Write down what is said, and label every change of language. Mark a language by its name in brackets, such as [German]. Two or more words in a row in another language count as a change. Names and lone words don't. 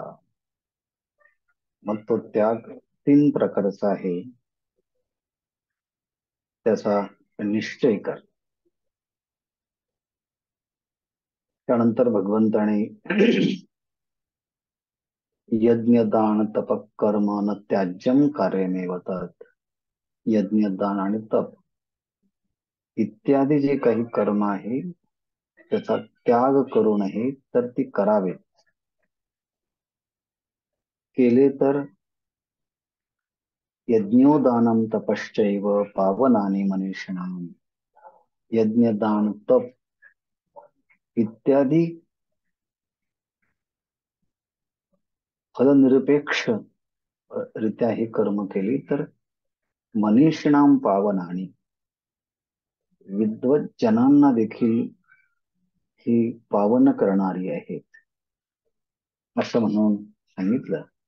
[Marathi] मग तो त्याग 3 प्रकारचा आहे, त्याचा निश्चय कर. त्यानंतर भगवंताने [Sanskrit] यज्ञ दान तप कर्म न त्याज्यम कार्यमेव तत्, [Marathi] यज्ञ दान आणि तप इत्यादी जे काही कर्म आहे त्याचा त्याग करू नये तर ती करावे. केले तर [Sanskrit] यज्ञोदानम तपश्चैव पावनानि मनीषिणाम, [Marathi] यज्ञ दान तप इत्यादी फलनिरपेक्ष रित्या ही कर्म केली तर [Sanskrit] मनीषिणाम पावनानि, [Marathi] विद्वत जनांना देखील ही पावन करणारी आहेत असं म्हणून सांगितलं.